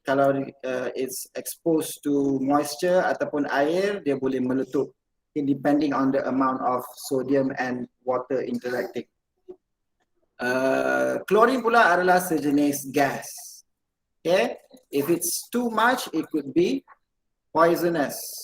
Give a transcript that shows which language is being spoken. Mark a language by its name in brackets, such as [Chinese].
[Malay] Kalau [English] it's exposed to moisture [Malay] ataupun air, dia boleh meletup, [English] depending on the amount of sodium and water interacting. [Malay] Chlorine pula adalah sejenis gas. [English] Okay, if it's too much, it could be poisonous.